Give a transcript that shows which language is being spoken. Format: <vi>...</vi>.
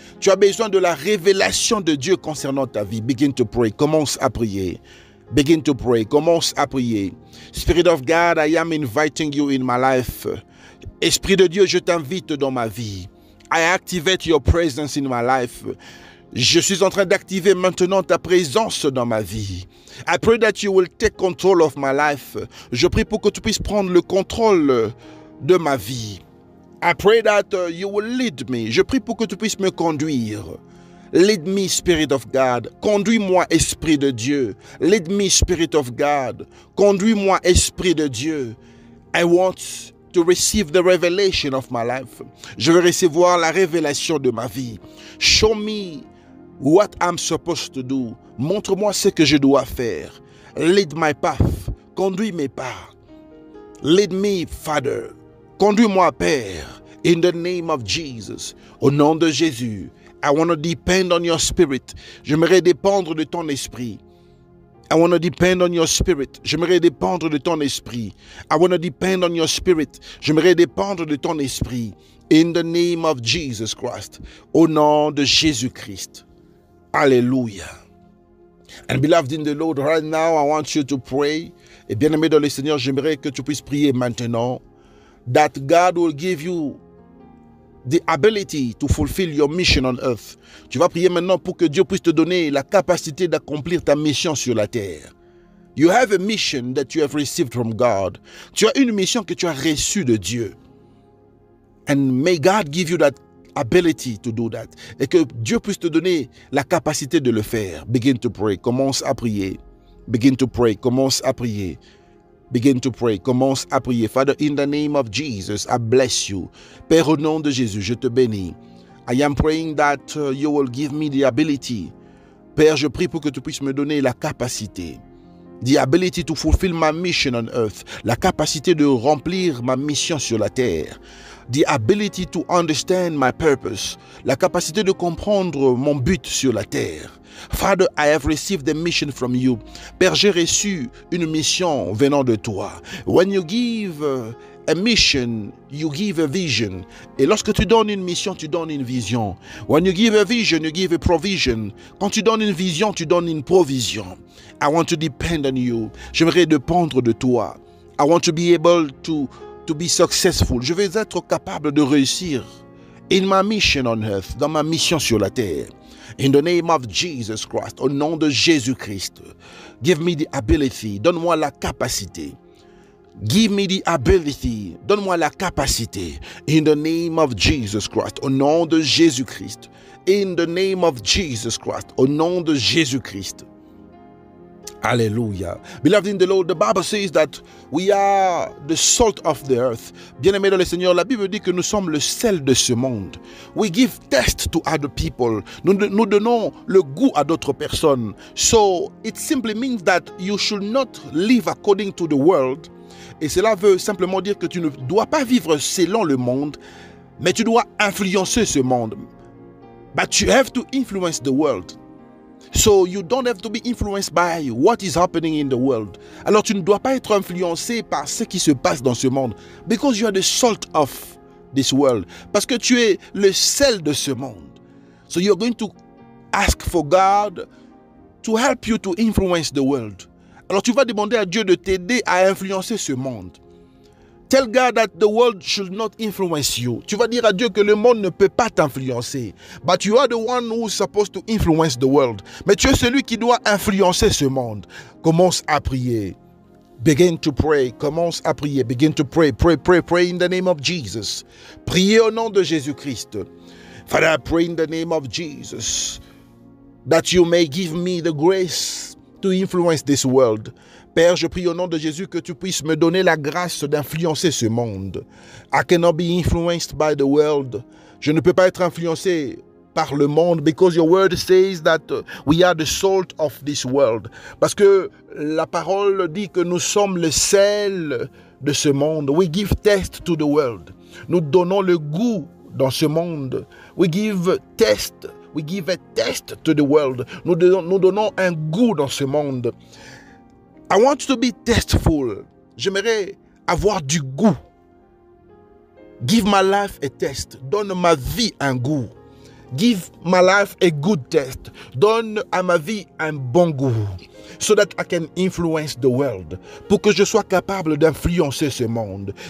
<fr>Tu as besoin de la révélation de Dieu concernant ta vie.</fr> <en>Begin to pray.</en> <fr>Commence à prier.</fr> <en>Begin to pray.</en> <fr>Commence à prier.</fr> <en>Spirit of God, I am inviting you in my life.</en> <fr>Esprit de Dieu, je t'invite dans ma vie.</fr> <en>I activate your presence in my life.</en> <fr>Je suis en train d'activer maintenant ta présence dans ma vie.</fr> <en>I pray that you will take control of my life.</en> <fr>Je prie pour que tu puisses prendre le contrôle de ma vie.</fr> <en>I pray that you will lead me.</en> <fr>Je prie pour que tu puisses me conduire.</fr> <en>Lead me, Spirit of God.</en> <fr>Conduis-moi, Esprit de Dieu.</fr> <en>Lead me, Spirit of God.</en> <fr>Conduis-moi, Esprit de Dieu.</fr> <en>I want to receive the revelation of my life.</en> <fr>Je veux recevoir la révélation de ma vie.</fr> <en>Show me what I'm supposed to do.</en> <fr>Montre-moi ce que je dois faire.</fr> <en>Lead my path.</en> <fr>Conduis mes pas.</fr> <en>Lead me, Father.</en> <fr>Conduis-moi, Père.</fr> <en>In the name of Jesus.</en> <fr>Au nom de Jésus.</fr> <en>I want to depend on your spirit.</en> <fr>J'aimerais dépendre de ton esprit.</fr> <en>I want to depend on your spirit.</en> <fr>J'aimerais dépendre de ton esprit.</fr> <en>I want to depend on your spirit.</en> <fr>J'aimerais dépendre de ton esprit.</fr> <en>In the name of Jesus Christ.</en> <fr>Au nom de Jésus-Christ.</fr> <en>Alléluia. And beloved in the Lord, right now, I want you to pray.</en> <fr>Et bien-aimé dans le Seigneur, j'aimerais que tu puisses prier maintenant.</fr> <en>That God will give you the ability to fulfill your mission on earth.</en> <fr>Tu vas prier maintenant pour que Dieu puisse te donner la capacité d'accomplir ta mission sur la terre.</fr> <en>You have a mission that you have received from God.</en> <fr>Tu as une mission que tu as reçue de Dieu.</fr> <en>And may God give you that ability to do that.</en> <fr>Et que Dieu puisse te donner la capacité de le faire.</fr> <en>Begin to pray.</en> <fr>Commence à prier.</fr> <en>Begin to pray. Commence à prier. Begin to pray. Commence à prier. Father, in the name of Jesus, I bless you.</en> <fr>Père, au nom de Jésus, je te bénis.</fr> <en>I am praying that you will give me the ability.</en> <fr>Père, je prie pour que tu puisses me donner la capacité.</fr> <en>The ability to fulfill my mission on earth.</en> <fr>La capacité de remplir ma mission sur la terre.</fr> <en>The ability to understand my purpose.</en> <fr>La capacité de comprendre mon but sur la terre.</fr> <en>Father, I have received a mission from you.</en> <fr>Père, j'ai reçu une mission venant de toi.</fr> <en>When you give a mission, you give a vision.</en> <fr>Et lorsque tu donnes une mission, tu donnes une vision.</fr> <en>When you give a vision, you give a provision.</en> <fr>Quand tu donnes une vision, tu donnes une provision.</fr> <en>I want to depend on you.</en> <fr>J'aimerais dépendre de toi.</fr> <en>I want to be able to be successful.</en> <fr>Je vais être capable de réussir</fr> <en>in my mission on earth,</en> <fr>dans ma mission sur la terre.</fr> <en>In the name of Jesus Christ,</en> <fr>au nom de Jésus-Christ,</fr> <en>give me the ability,</en> <fr>donne-moi la capacité.</fr> <en>Give me the ability,</en> <fr>donne-moi la capacité.</fr> <en>In the name of Jesus Christ,</en> <fr>au nom de Jésus-Christ.</fr> <en>In the name of Jesus Christ,</en> <fr>au nom de Jésus-Christ.</fr> <en>Hallelujah. Beloved in the Lord, the Bible says that we are the salt of the earth.</en> <fr>Bien-aimés dans le Seigneur, la Bible dit que nous sommes le sel de ce monde.</fr> <en>We give taste to other people.</en> <fr>Nous donnons le goût à d'autres personnes.</fr> <en>So, it simply means that you should not live according to the world.</en> <fr>Et cela veut simplement dire que tu ne dois pas vivre selon le monde, mais tu dois influencer ce monde.</fr> <en>But you have to influence the world. So you don't have to be influenced by what is happening in the world.</en> <fr>Alors tu ne dois pas être influencé par ce qui se passe dans ce monde.</fr> <en>Because you are the salt of this world.</en> <fr>Parce que tu es le sel de ce monde.</fr> <en>So you're going to ask for God to help you to influence the world.</en> <fr>Alors tu vas demander à Dieu de t'aider à influencer ce monde.</fr> <en>Tell God that the world should not influence you.</en> <fr>Tu vas dire à Dieu que le monde ne peut pas t'influencer.</fr> <en>But you are the one who is supposed to influence the world.</en> <fr>Mais tu es celui qui doit influencer ce monde. Commence à prier.</fr> <en>Begin to pray.</en> <fr>Commence à prier. Begin to pray.</fr> <en>Pray, pray, pray in the name of Jesus.</en> <fr>Priez au nom de Jésus-Christ.</fr> <en>Father, I pray in the name of Jesus that you may give me the grace to influence this world.</en> <fr>Père, je prie au nom de Jésus que tu puisses me donner la grâce d'influencer ce monde.</fr> <en>I cannot be influenced by the world.</en> <fr>Je ne peux pas être influencé par le monde</fr> <en>because your word says that we are the salt of this world.</en> <fr>Parce que la parole dit que nous sommes le sel de ce monde.</fr> <en>We give taste to the world.</en> <fr>Nous donnons le goût dans ce monde.</fr> <en>We give taste. We give a taste to the world.</en> <fr>Nous donnons un goût dans ce monde.</fr> <en>I want to be tasteful.</en> <fr>J'aimerais avoir du goût.</fr> <en>Give my life a taste.</en> <fr>Donne ma vie un goût.</fr> <en>Give my life a good taste.</en> <fr>Donne à ma vie un bon goût.</fr> <en>So that I can influence the world.</en> <fr>Pour que je sois capable d'influencer ce monde.</fr>